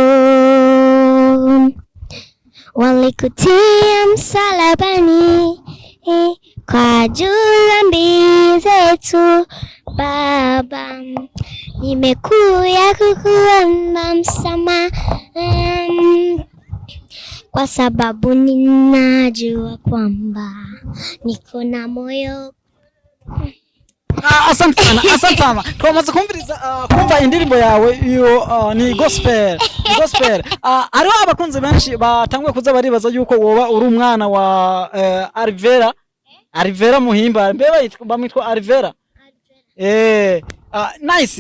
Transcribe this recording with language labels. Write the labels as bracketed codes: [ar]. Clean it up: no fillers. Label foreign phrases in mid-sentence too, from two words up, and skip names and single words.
[sw] Walikutia msalabani kwa ajili ya dhambi zetu Baba, nimekuja kukuomba msamaha kwa sababu ninajua kwamba niko na moyo. Asante sana. [rn] Twamaze kumva indirimbo yawe iyo ni gospel. Hariho abakunzi benshi batanguye kuza baribaza yuko woba uri umwana wa Alvera Muhimba. Mbeba bamwitwa Alvera. Nice.